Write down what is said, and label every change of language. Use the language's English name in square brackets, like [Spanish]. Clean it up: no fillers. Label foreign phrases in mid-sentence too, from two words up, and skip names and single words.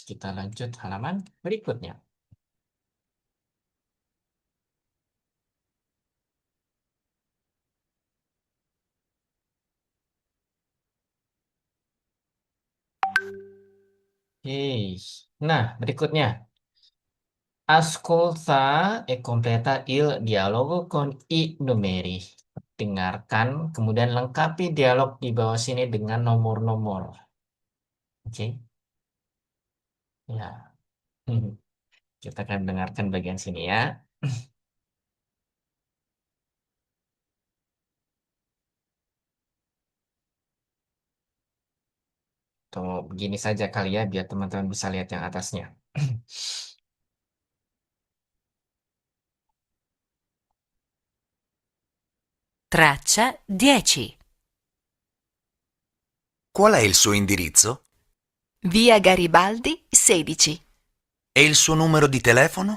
[Indonesian] Kita lanjut halaman berikutnya. Oke, nah berikutnya. [Italian] Ascolta e completa il dialogo con i numeri. [Indonesian] Dengarkan, kemudian lengkapi dialog di bawah sini dengan nomor-nomor. Oke, ya. Kita akan dengarkan bagian sini ya. Atau begini saja kali ya, biar teman-teman bisa lihat yang atasnya. [Italian] Traccia 10. Qual è il suo indirizzo? Via Garibaldi 16. E il suo numero di telefono?